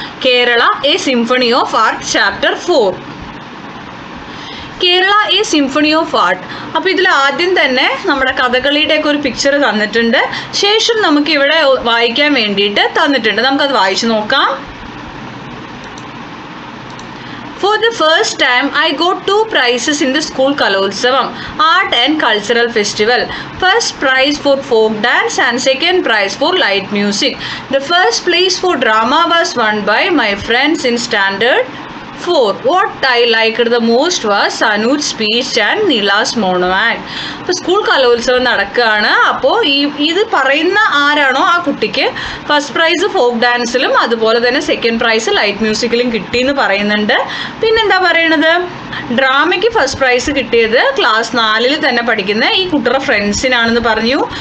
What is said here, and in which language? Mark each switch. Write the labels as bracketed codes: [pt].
[en] Kerala a symphony of art chapter 4. Kerala a symphony of art. [ml] അപ്പോൾ ഇതിൽ ആദ്യം തന്നെ നമ്മുടെ കഥകളിയുടെയൊക്കെ ഒരു പിക്ചർ തന്നിട്ടുണ്ട്. ശേഷം നമുക്കിവിടെ വായിക്കാൻ വേണ്ടിയിട്ട് തന്നിട്ടുണ്ട്. നമുക്കത് വായിച്ചു നോക്കാം. [en] For the first time, I got 2 prizes in the school Kalotsavam, Art and Cultural Festival. First prize for folk dance and second prize for light music. The first place for drama was won by my friends in Standard 4. What I liked the most was Sanu's speech and Nila's monologue. [ml] അപ്പോൾ school കലോത്സവം നടക്കുകയാണ്. അപ്പോൾ ഇത് പറയുന്ന ആരാണോ ആ കുട്ടിക്ക് first prize folk ഡാൻസിലും അതുപോലെ തന്നെ സെക്കൻഡ് പ്രൈസ് ലൈറ്റ് മ്യൂസിക്കിലും കിട്ടിയെന്ന് പറയുന്നുണ്ട്. പിന്നെന്താ പറയണത്, ഡ്രാമയ്ക്ക് ഫസ്റ്റ് പ്രൈസ് കിട്ടിയത് ക്ലാസ് 4 തന്നെ പഠിക്കുന്ന ഈ കുട്ടിയുടെ ഫ്രണ്ട്സിനാണെന്ന് പറഞ്ഞു.